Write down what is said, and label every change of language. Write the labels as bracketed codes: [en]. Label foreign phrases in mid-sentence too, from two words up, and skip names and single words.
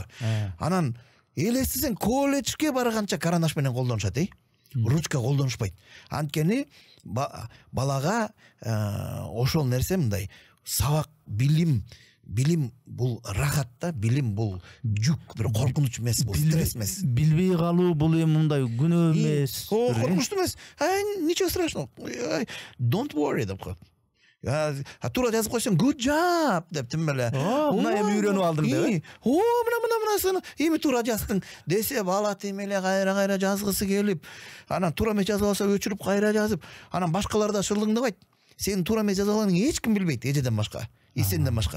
[ky] Анан элестесең, колледжге барганча карандаш менен колдонушат, ручка колдонушпайт. Анткени балага ошол нерсе мындай сабак, билим бул рахат да, билим бул жүк, бир коркунуч эмес, бул стресс эмес. Билбей калуу бул эми мындай күнөө эмес. Коркунучтуу эмес. [ru] Ничего страшного. [en] Don't worry [ky] деп коет. Туура жазып койсоң, [en] good job [ky] деп тим эле. Мына эми үйрөнүп алдым деп. Мына эми туура жаздың десе, бала тим эле кайра жазгысы келип, анан туура эмес жазып алса өчүрүп кайра жазып, анан башкалар да шылыңдабайт. Сен туура эмес жазганыңды эч ким билбейт, эжеден башка, сенден башка.